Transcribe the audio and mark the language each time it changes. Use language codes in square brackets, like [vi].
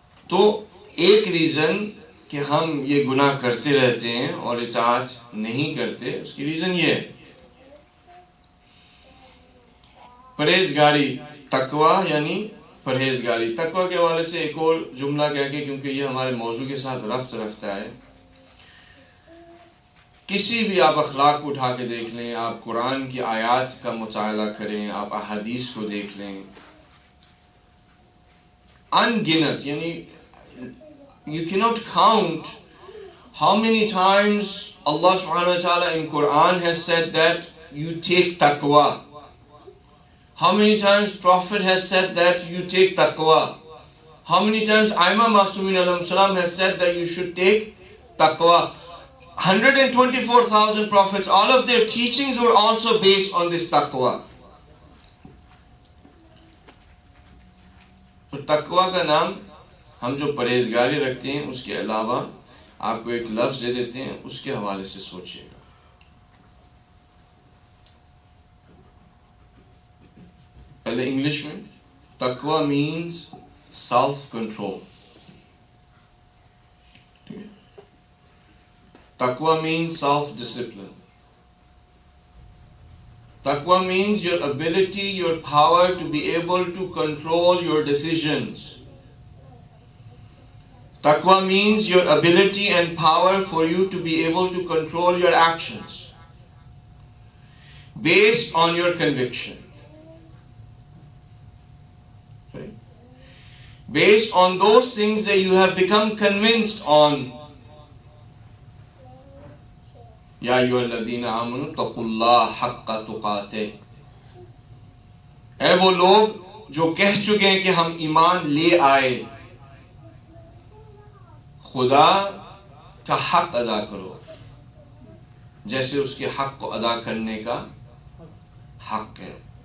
[ur] تو ایک ریزن کہ ہم یہ گناہ کرتے رہتے ہیں اور اطاعت نہیں کرتے، اس کی ریزن یہ ہے پرہیزگاری، تقوی یعنی پرہیزگاری۔ تقوی کے حوالے سے ایک اور جملہ کہہ کے، کیونکہ یہ ہمارے موضوع کے ساتھ ربط رکھتا ہے، کسی بھی آپ اخلاق کو اٹھا کے دیکھ لیں، آپ قرآن کی آیات کا مطالعہ کریں، آپ احادیث کو دیکھ لیں، ان گنت، یعنی [en] you cannot count how many times Allah subhanahu wa ta'ala in Quran has said that you take taqwa. How many times Prophet has said that you take taqwa. How many times Aimam Masumin alayhi salam has said that you should take taqwa. 124,000 prophets, all of their teachings were also based on this taqwa. [ur] تو تقوی کا نام ہم جو پرہیزگاری رکھتے ہیں اس کے علاوہ آپ کو ایک لفظ دے دیتے ہیں، اس کے حوالے سے سوچئے گا۔ پہلے انگلش میں تقوی [en] means self control. تقوی means self discipline. Taqwa means your ability, your power to be able to control your decisions. Taqwa means your ability and power for you to be able to control your actions based on your conviction. Right? Based on those things that you have become convinced on. [ar] یا ایھا الذین آمنوا اتقوا اللہ حق تقاتہ، [ur] اے وہ لوگ جو کہہ چکے ہیں کہ ہم ایمان لے آئے، خدا کا حق ادا کرو جیسے اس کے حق کو ادا کرنے کا حق ہے۔